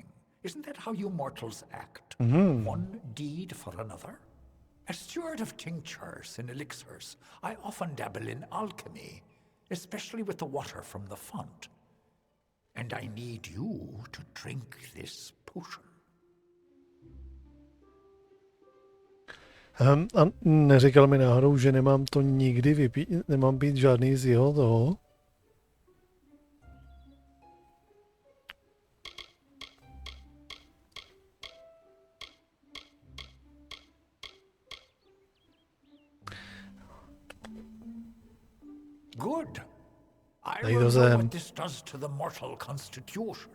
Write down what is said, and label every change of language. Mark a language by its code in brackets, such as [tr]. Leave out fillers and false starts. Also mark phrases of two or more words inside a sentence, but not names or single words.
[en] Isn't that how you mortals act? One deed for another? As steward of tinctures and elixirs, I often dabble in alchemy, especially with the water from the font. And I need you to drink this potion. [cs] A neříkal mi náhodou, že nemám to nikdy vypít, nemám být žádný z jeho toho? [en] Good. I will know what this does to the mortal constitution.